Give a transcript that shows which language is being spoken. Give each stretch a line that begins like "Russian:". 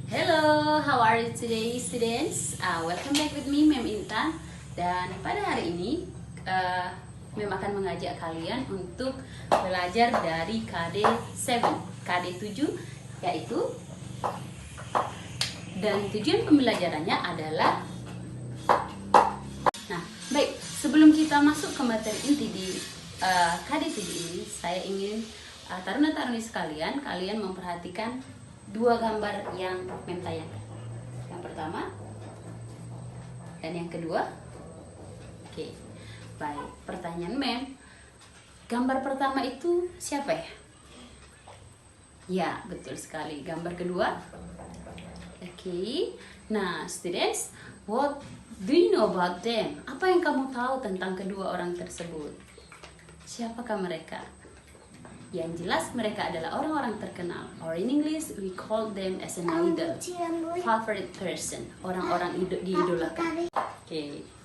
English: Hello, how are you today, students? Welcome back with me, Mem Intan.
Indonesian: Dan pada hari ini, Mem akan mengajak kalian untuk belajar dari KD 7, KD 7, yaitu dan tujuan pembelajarannya adalah. Nah, baik, sebelum kita masuk ke materi inti di KD 7 ini, saya ingin taruna-taruni sekalian, kalian memperhatikan dua gambar yang Mem tayangkan. Yang pertama dan yang kedua. Oke, baik. Pertanyaan Mem, gambar pertama itu siapa ya? Ya, betul sekali. Gambar kedua. Oke.
English: Nah, students, what do you know about them?
Indonesian: Apa yang kamu tahu tentang kedua orang tersebut? Siapakah mereka? Yang jelas mereka adalah orang-orang terkenal,
English: or in English we call them as an idol, favorite person,
Indonesian: orang-orang diidolakan. Oke.